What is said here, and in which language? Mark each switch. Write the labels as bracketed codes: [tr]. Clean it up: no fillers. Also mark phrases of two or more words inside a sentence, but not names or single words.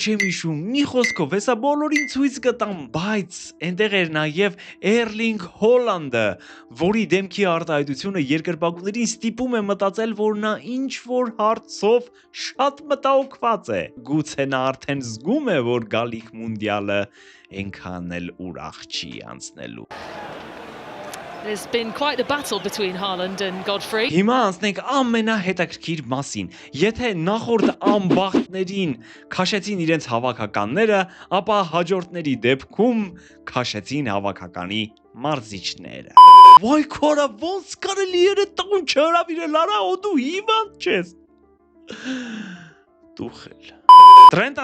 [hy] չեմ հիշում, մի խոսքով, հեսա բոլորին ցույց կտամ, բայց այնտեղ էր նաև Էրլինգ Հոլանդը, որի դեմքի արտահայտությունը երկրպագուներին ստիպում է մտածել, որ նա ինչ-որ հարցով շատ մտահոգված է։ Գուցե նա արդեն զգում է, որ գալիք մունդիալը այնքան էլ ուրախ չի անցնելու։ [en] There's been quite a battle between Haaland and Godfrey. [hy] Հիմա անցնենք ամենահետաքրքիր մասին։ Եթե նախորդ ամբախտներին քաշեցին իրենց հավաքականները, ապա հաջորդների դեպքում քաշեցին հավաքականի մարզիչները։ Վայ քորա, ոնց կարելի է տուն չհրավիրել, արա, ու դու հիվանդ չես։ Տուխել։ Տրենտ